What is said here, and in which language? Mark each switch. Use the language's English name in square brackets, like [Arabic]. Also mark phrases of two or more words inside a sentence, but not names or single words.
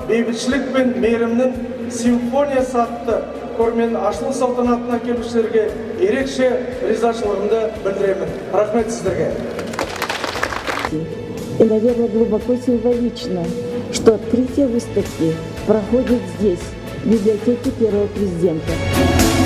[Kazakh] бейбітшілік пен мейірімнің симфониясы атты көрменің ашылу салтанатына келушілерге ерекше ризашылығымды білдіремін. Рахмет сіздерге. [Russian] И, наверное, глубоко символично, что открытие выставки проходит здесь, в библиотеке Первого президента.